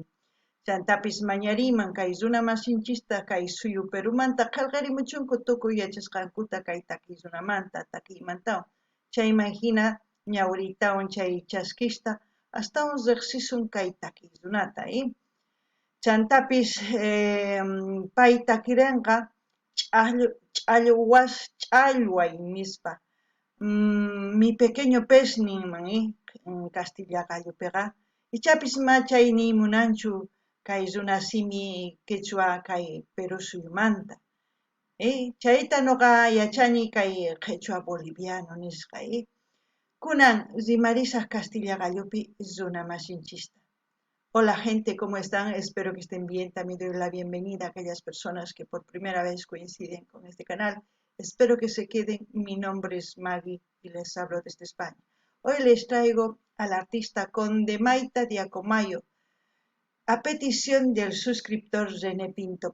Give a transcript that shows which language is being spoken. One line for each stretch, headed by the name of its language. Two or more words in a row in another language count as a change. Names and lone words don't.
Quechua: Chantapis mañariman kay runa masinchista kay suyu Perumanta qillqarimuchunku tukuy yachasqankuta kay takisunamanta takiymantawan. Chayman hina ñawritawan chay chaskista astawan riqsisun kay takisunata. Chantapis pay takirinqa ch'allway nispa.
Spanish: Mi pequeño pez
Quechua: ninman en Castilla Gallopiqa. Ichapis machay nimunanchu kay runa simi quechua kay Perú suyumanta. Chayta noqa yachani kay quechua boliviano nisqa. Kunan rimarisaq Castilla Gallopi runa masinchista.
Spanish: Hola gente, ¿cómo están? Espero que estén bien. También doy la bienvenida a aquellas personas que por primera vez coinciden con este canal. Espero que se queden. Mi nombre es Magui y les hablo desde España. Hoy les traigo al artista Conde Mayta Diacomayo, a petición del suscriptor René Pinto.